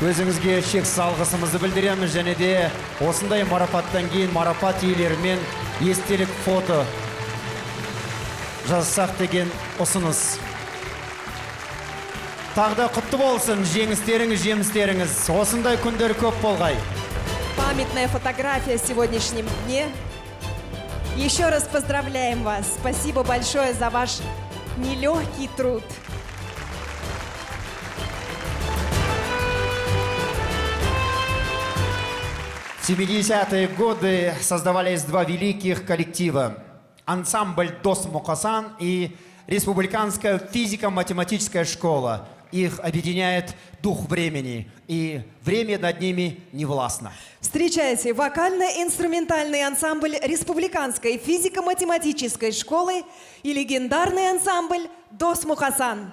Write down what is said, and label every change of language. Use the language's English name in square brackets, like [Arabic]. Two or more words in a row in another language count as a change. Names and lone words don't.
[Kazakh] Өзіңізге шексіз алғысымызды білдіреміз, және де осындай марапаттан кейін марапат иелерімен естелік фото жазсақ деген ұсыныс. Тағда құтты болсын, жеңістеріңіз, жемістеріңіз. Осындай күндер көп болғай. [Russian] Памятная фотография в сегодняшнем дне. Еще раз поздравляем вас. Спасибо большое за ваш нелегкий труд. В 70-е годы создавались два великих коллектива. Ансамбль «Дос Мухасан» и Республиканская физико-математическая школа. Их объединяет дух времени, и время над ними не властно. Встречайте вокально-инструментальный ансамбль Республиканской физико-математической школы и легендарный ансамбль «Дос Мухасан».